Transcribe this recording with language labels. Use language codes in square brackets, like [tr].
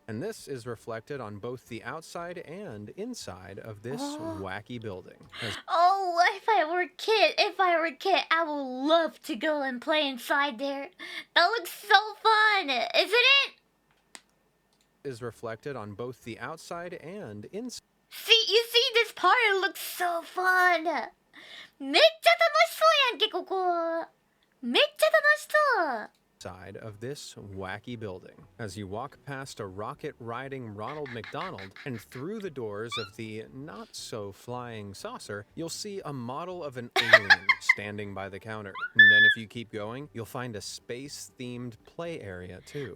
[en] And this is reflected on both the outside and inside of this wacky building. Oh, if I were a kid, I would love to go and play inside there. That looks so fun, isn't it? Is reflected on both the outside and inside. You see this part? It looks so fun. [ja] めっちゃ楽しそうやんけ、ここ。めっちゃ楽しそう。 [en] Side of this wacky building. As you walk past a rocket-riding Ronald McDonald and through the doors of the not-so-flying saucer, you'll see a model of an alien standing by the counter. And then if you keep going, you'll find a space-themed play area too.